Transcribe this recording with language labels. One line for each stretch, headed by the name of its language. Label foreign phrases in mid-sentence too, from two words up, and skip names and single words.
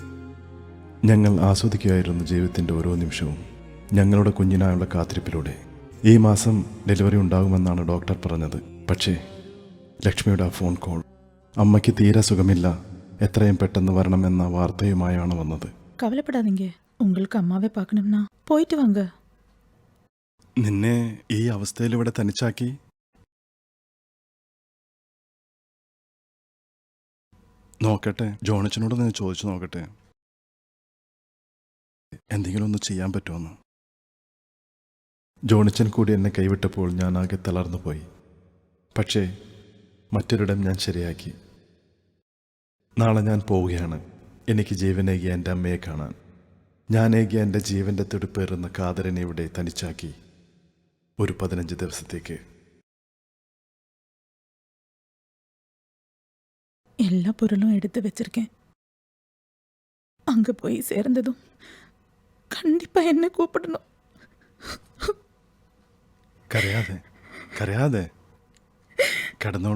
Malayalam: ഞങ്ങൾ ആസ്വദിക്കുകയായിരുന്നു ജീവിതത്തിൻ്റെ ഓരോ നിമിഷവും. ഞങ്ങളുടെ കുഞ്ഞിനായുള്ള കാത്തിരിപ്പിലൂടെ. ഈ മാസം ഡെലിവറി ഉണ്ടാകുമെന്നാണ് ഡോക്ടർ പറഞ്ഞത്. പക്ഷേ ലക്ഷ്മിയുടെ ആ ഫോൺ കോൾ, അമ്മയ്ക്ക് തീരെ സുഖമില്ല, എത്രയും പെട്ടെന്ന് വരണമെന്ന വാർത്തയുമായാണ് വന്നത്.
Tamil: கவலைப்படாதீங்க, உங்களுக்கு அம்மாவே பார்க்கணும்னா போயிட்டு வாங்க.
Malayalam: നിന്നെ ഈ അവസ്ഥയിൽ ഇവിടെ തനിച്ചാക്കി? നോക്കട്ടെ, ജോണച്ചനോട് ഞാൻ ചോദിച്ചു നോക്കട്ടെ എന്തെങ്കിലും ഒന്ന് ചെയ്യാൻ പറ്റുമെന്ന്. ജോണിച്ചൻ കൂടി എന്നെ കൈവിട്ടപ്പോൾ ഞാൻ ആകെ തളർന്നു പോയി. പക്ഷേ മറ്റൊരിടം ഞാൻ ശരിയാക്കി. നാളെ ഞാൻ പോവുകയാണ് എനിക്ക് ജീവനേകിയ എൻ്റെ അമ്മയെ കാണാൻ. ഞാനേകിയ എൻ്റെ ജീവൻ്റെ തുടിപ്പേറുന്ന ഖാദറിനെ ഇവിടെ തനിച്ചാക്കി ഒരു 15 ദിവസത്തേക്ക്.
Tamil: எல்லா பொருளும் எடுத்து வச்சிருக்கேன். அங்க போய் சேர்ந்ததும் கண்டிப்பா என்ன கூப்பிடணும்.
Malayalam: കരയാതെ കരയാതെ കിടന്നോളൂ.